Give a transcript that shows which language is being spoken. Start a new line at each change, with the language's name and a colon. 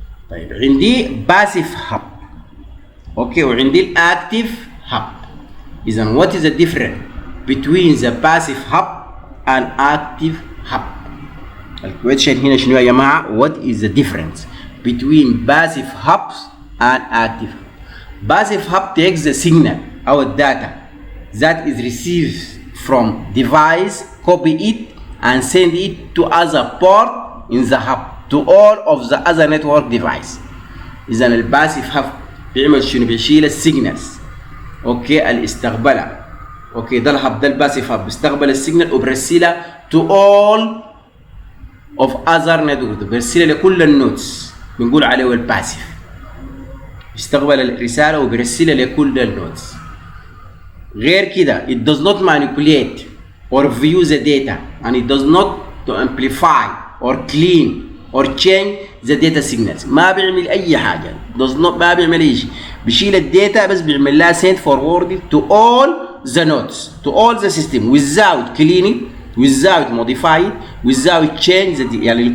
Arabic: طيب عندي باسيف هب اوكي، وعندي الاكتيف هب.
English: اذا what is the difference بين the passive hub and active hub?
Arabic: الكويشن هنا شنو يا جماعه؟
English: What is the difference between passive hubs and active hubs. Passive hub takes the signal or data that is received from device, copy it and send it to other port in the hub to all of the other network device.
Arabic: إذا الباسيف hub بيعمل شنو؟ بيشيل السيجنالز اوكي الاستقبالها. اوكي ده الهب، ده الباسيف هب بيستقبل السيجنال وبرسلها
English: to all of other network،
Arabic: بيرسلها لكل النودز. بنقول عليه الباسيف، بيستقبل الرساله وبيرسلها لكل النودز. غير كده
English: it does not manipulate or view the data and it does not to amplify or clean or change the data signals.
Arabic: ما بيعمل اي حاجه،
English: does not
Arabic: ما بيعمل اي شيء، بيشيل الداتا بس بيعمل لها
English: send forward to all the nodes to all the system without cleaning without modify without change the data.